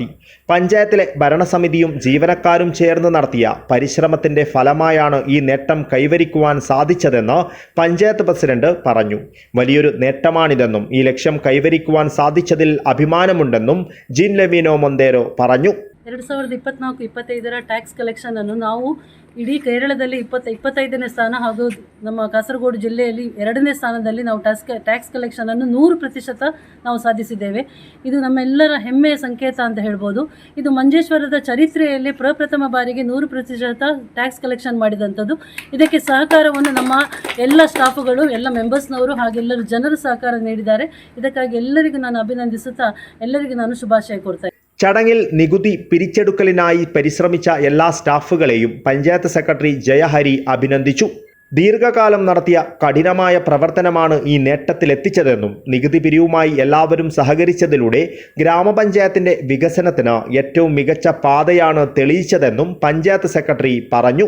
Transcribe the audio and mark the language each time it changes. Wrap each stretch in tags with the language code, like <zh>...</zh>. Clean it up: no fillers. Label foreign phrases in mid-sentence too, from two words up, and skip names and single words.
<ml>പഞ്ചായത്തിലെ ഭരണസമിതിയും ജീവനക്കാരും ചേർന്ന് നടത്തിയ പരിശ്രമത്തിന്റെ ഫലമായാണ് ഈ നേട്ടം കൈവരിക്കുവാൻ സാധിച്ചതെന്ന് പഞ്ചായത്ത് പ്രസിഡന്റ് പറഞ്ഞു. വലിയൊരു നേട്ടമാണിതെന്നും ഈ ലക്ഷ്യം കൈവരിക്കുവാൻ സാധിച്ചതിൽ അഭിമാനമുണ്ടെന്നും ജീൻ ലവീന മൊന്തേരോ പറഞ്ഞു.</ml> <kn>2024-25</kn> <en>tax collection</en> <kn>ಅನ್ನು ನಾವು ಇಡೀ ಕೇರಳದಲ್ಲಿ 25ನೇ ಸ್ಥಾನ ಹಾಗೂ ನಮ್ಮ ಕಾಸರಗೋಡು ಜಿಲ್ಲೆಯಲ್ಲಿ 2ನೇ ಸ್ಥಾನದಲ್ಲಿ ನಾವು</kn> <en>tax collection</en> <kn>ಅನ್ನು 100% ನಾವು ಸಾಧಿಸಿದ್ದೇವೆ. ಇದು ನಮ್ಮೆಲ್ಲರ ಹೆಮ್ಮೆಯ ಸಂಕೇತ ಅಂತ ಹೇಳ್ಬೋದು. ಇದು ಮಂಜೇಶ್ವರದ ಚರಿತ್ರೆಯಲ್ಲಿ ಪ್ರಪ್ರಥಮ ಬಾರಿಗೆ 100%</kn> <en>tax collection</en> <kn>ಮಾಡಿದಂಥದ್ದು. ಇದಕ್ಕೆ ಸಹಕಾರವನ್ನು ನಮ್ಮ ಎಲ್ಲ ಸ್ಟಾಫುಗಳು, ಎಲ್ಲ ಮೆಂಬರ್ಸ್ನವರು ಹಾಗೆಲ್ಲರೂ ಜನರು ಸಹಕಾರ ನೀಡಿದ್ದಾರೆ. ಇದಕ್ಕಾಗಿ ಎಲ್ಲರಿಗೂ ನಾನು ಅಭಿನಂದಿಸುತ್ತಾ ಎಲ್ಲರಿಗೂ ನಾನು ಶುಭಾಶಯ ಕೋರ್ತಾ.</kn> <ml>ചടങ്ങിൽ നികുതി പിരിച്ചെടുക്കലിനായി പരിശ്രമിച്ച എല്ലാ സ്റ്റാഫുകളെയും പഞ്ചായത്ത് സെക്രട്ടറി ജയഹരി അഭിനന്ദിച്ചു. ദീർഘകാലം നടത്തിയ കഠിനമായ പ്രവർത്തനമാണ് ഈ നേട്ടത്തിലെത്തിച്ചതെന്നും നികുതി പിരിവുമായി എല്ലാവരും സഹകരിച്ചതിലൂടെ ഗ്രാമപഞ്ചായത്തിന്റെ വികസനത്തിന് ഏറ്റവും മികച്ച പാതയാണ് തെളിയിച്ചതെന്നും പഞ്ചായത്ത് സെക്രട്ടറി പറഞ്ഞു.</ml>